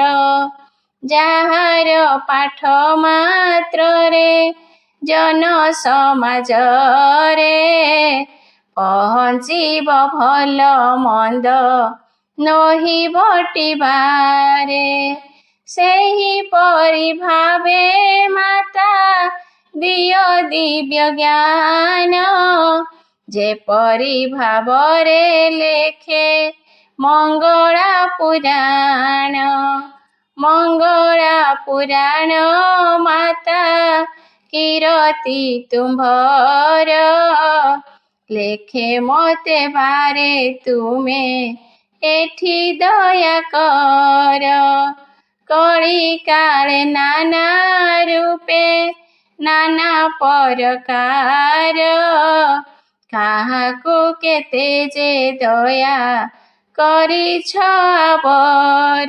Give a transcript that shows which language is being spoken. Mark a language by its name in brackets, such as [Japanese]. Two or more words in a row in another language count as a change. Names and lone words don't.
[Odia] ଯାହାର ପାଠ ମାତ୍ରରେ ଜନ ସମାଜରେ ପହଞ୍ଚିବ ଭଲ ମନ୍ଦ ନହି ବଟିବାରେ। ସେହିପରି ଭାବେ ମାତା ଦିଅ ଦିବ୍ୟ ଜ୍ଞାନ। ଯେପରି ଭାବରେ ଲେଖେ ମଙ୍ଗଳା ପୁରାଣ। ମଙ୍ଗଳା ପୁରାଣ ମାତା କିରତି ତୁମ୍ଭର। ଲେଖେ ମତେ ବାରେ ତୁମେ ଏଠି ଦୟା କର। କଳି କାଳେ ନାନା ରୂପେ ନାନା ପ୍ରକାର, କାହାକୁ କେତେ ଯେ ଦୟା କରିଛ ଆବର।